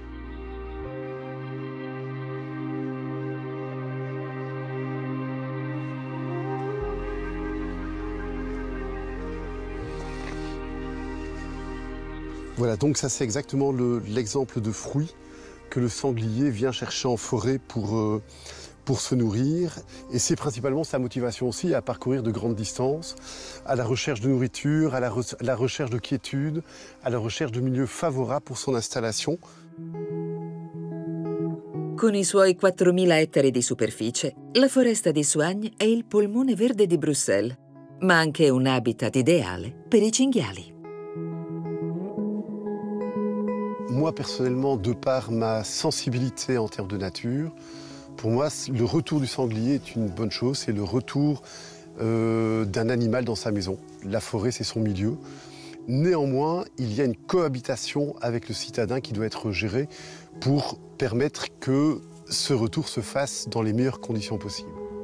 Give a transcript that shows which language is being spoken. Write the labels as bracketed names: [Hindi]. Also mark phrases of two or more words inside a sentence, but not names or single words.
[French] Voilà, donc ça c'est exactement l'exemple de fruit que le sanglier vient chercher en forêt pour se nourrir. Et c'est principalement sa motivation aussi à parcourir de grandes distances, à la recherche de nourriture, à la recherche de quiétude, à la recherche de milieux favorables pour son installation. [Italian] Con i suoi 4.000 ettari di superficie, la foresta di Soignes è il polmone verde di Bruxelles, ma anche un habitat ideale per i cinghiali. [French] Moi, personnellement, de par ma sensibilité en termes de nature, pour moi, le retour du sanglier est une bonne chose. C'est le retour d'un animal dans sa maison. La forêt, c'est son milieu. Néanmoins, il y a une cohabitation avec le citadin qui doit être gérée pour permettre que ce retour se fasse dans les meilleures conditions possibles.